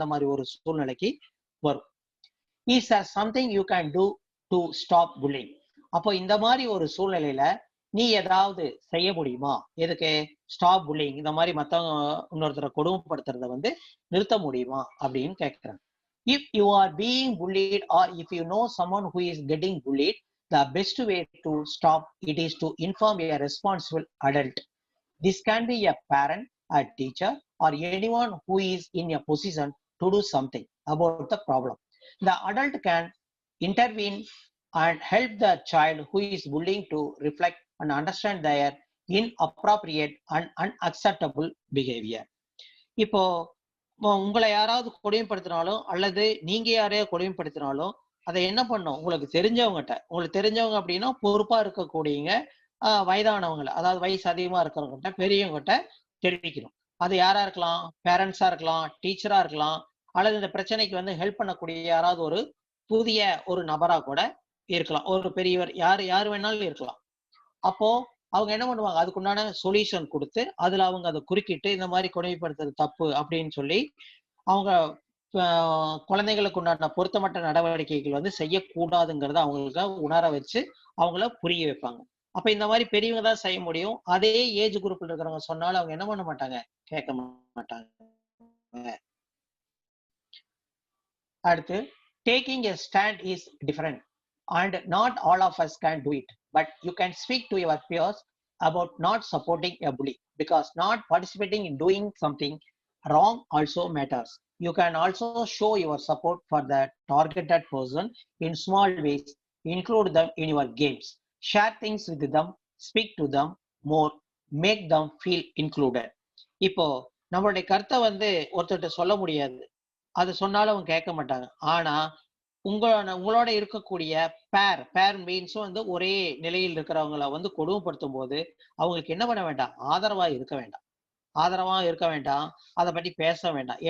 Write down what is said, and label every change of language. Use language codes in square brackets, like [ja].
[ta] அந்த மாதிரி ஒரு சூழ்நிலைக்கு வரும். [en] Is something you can do to stop bullying. [ta] அப்போ இந்த மாதிரி ஒரு சூழ்நிலையில நீ ஏதாவது செய்ய முடியுமா, எதுக்கு ஸ்டாப் புல்லிங், இந்த மாதிரி மத்தவங்க இன்னொருத்தரை கொடுமைப்படுத்துறத வந்து நிறுத்த முடியுமா அப்படின்னு கேட்கிறேன். [en] If you are being bullied or if you know someone who is getting bullied, the best way to stop it is to inform a responsible adult. This can be a parent, a teacher, or anyone who is in a position to do something about the problem. The adult can intervene and help the child who is bullying to reflect and understand their inappropriate and unacceptable behavior. [ta] இப்போ உங்களை யாராவது கொடுமைப்படுத்தினாலும் அல்லது நீங்க யாரையாவது கொடுமைப்படுத்தினாலும் அதை என்ன பண்ணும், உங்களுக்கு தெரிஞ்சவங்க அப்படின்னா பொறுப்பா இருக்கக்கூடியங்க, வயதானவங்களை, அதாவது வயசு அதிகமா இருக்கிறவங்ககிட்ட, பெரியவங்ககிட்ட தெரிவிக்கணும். அது யாரா இருக்கலாம், பேரண்ட்ஸா இருக்கலாம், டீச்சரா இருக்கலாம், அல்லது இந்த பிரச்சனைக்கு வந்து ஹெல்ப் பண்ணக்கூடிய யாராவது ஒரு புதிய ஒரு நபரா கூட இருக்கலாம், ஒரு பெரியவர், யாரு வேணாலும் இருக்கலாம். அப்போ அவங்க என்ன பண்ணுவாங்க, அதுக்குண்டான சொல்யூஷன் கொடுத்து அதுல அவங்க அதை குறுக்கிட்டு இந்த மாதிரி கொடுமைப்படுத்துறது தப்பு அப்படின்னு சொல்லி அவங்க குழந்தைகளுக்கு உண்டான பொருத்தமற்ற நடவடிக்கைகள் வந்து செய்யக்கூடாதுங்கிறத அவங்களுக்கு உணர வச்சு அவங்கள புரிய வைப்பாங்க. அப்ப இந்த மாதிரி பெரியவங்க தான் செய்ய முடியும். அதே ஏஜ் குரூப்ல இருக்கிறவங்க சொன்னாலும் அவங்க என்ன பண்ண மாட்டாங்க, கேட்க மாட்டாங்க. அடுத்து, [en] taking a stand is different and not all of us can do it, but you can speak to your peers about not supporting a bully, because not participating in doing something wrong also matters. You can also show your support for the targeted person in small ways. Include them in your games, share things with them, speak to them more, make them feel included. [ta] இப்போ நம்மளுடைய கருத்தை வந்து ஒருத்தர்கிட்ட சொல்ல முடியாது, அது சொன்னாலும் அவங்க கேட்க மாட்டாங்க. ஆனா உங்களோட இருக்கக்கூடிய பேர் மீன்ஸும் வந்து ஒரே நிலையில் இருக்கிறவங்களை வந்து கொடுமைப்படுத்தும் போது அவங்களுக்கு என்ன பண்ண வேண்டாம், ஆதரவா இருக்க வேண்டாம், அதை பத்தி பேச வேண்டாம்.